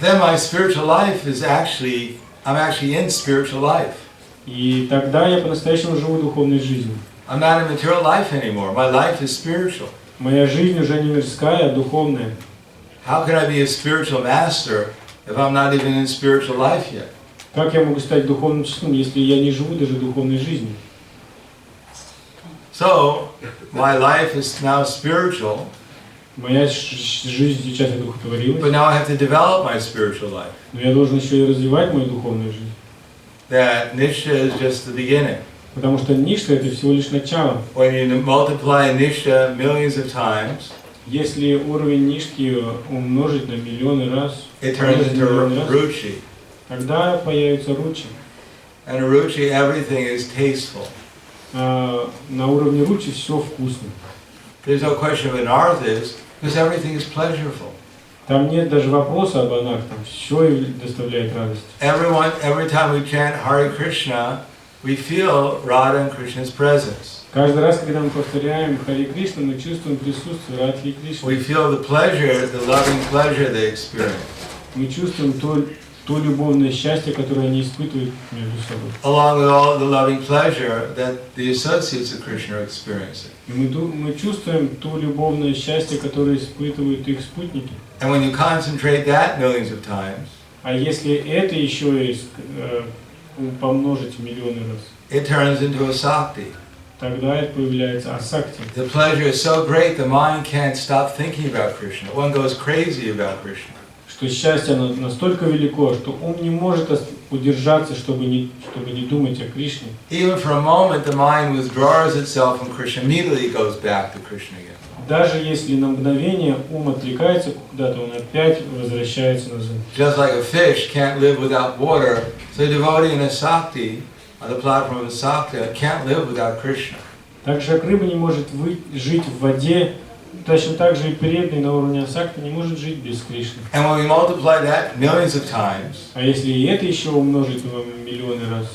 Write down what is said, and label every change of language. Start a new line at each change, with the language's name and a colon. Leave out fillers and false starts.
English: Then my spiritual life is I'm actually in spiritual life.
Russian: И тогда я по-настоящему живу духовной жизнью.
English: I'm not in material life anymore. My life is spiritual.
Russian: Моя жизнь уже не мирская, а духовная.
English: How can I be a spiritual master if I'm not even in spiritual life yet?
Russian: Как я могу стать духовным учителем, если я не живу даже духовной жизнью?
English: So, my life is now spiritual.
Russian: Моя жизнь сейчас одухотворилась.
English: But now I have to develop my spiritual life.
Russian: Но я должен еще и развивать мою духовную жизнь.
English: That nishta is just the beginning.
Russian: Потому что ништа это всего лишь начало.
English: When you multiply nishta millions of times,
Russian: если уровень нишки умножить на миллионы раз,
English: it turns into ruchi.
Russian: Тогда появится ручи.
English: And ruchi, everything is tasteful.
Russian: На уровне ручи все вкусно.
English: There's no question of anarthas, because everything is pleasurable.
Russian: Там нет даже вопроса об анархах, все доставляет радость.
English: Every time we chant Hare Krishna, we feel Radha and Krishna's presence.
Russian: Каждый раз, когда мы повторяем Харе Кришна, мы чувствуем присутствие Радхи и Кришны.
English: We feel the pleasure, the loving pleasure they experience.
Russian: Мы чувствуем то любовное счастье, которое они испытывают между собой.
English: Along with all the loving pleasure that the associates of Krishna are experiencing.
Russian: И мы чувствуем то любовное счастье, которое испытывают их спутники.
English: And when you concentrate that millions of times,
Russian: а если это еще и помножить в миллионы раз,
English: it turns into a sakti.
Russian: Тогда появляется асакти.
English: The pleasure is so great, the mind can't stop thinking about Krishna. One goes crazy about Krishna.
Russian: Что счастье оно настолько велико, что ум не может удержаться, чтобы не думать о Кришне.
English: Even for a moment, the mind withdraws itself from Krishna, immediately goes back to Krishna again.
Russian: Даже если на мгновение ум отвлекается куда-то, он опять возвращается назад.
English: Just like a fish can't live without water, so a devotee in a sakti, on the platform of a sakti, can't live without Krishna.
Russian: Так же, как рыба не может жить в воде, точно так же и преданный на уровне асакти не может жить без Кришны.
English: And when we multiply that millions of times,
Russian: а если и это еще умножить в миллионы раз,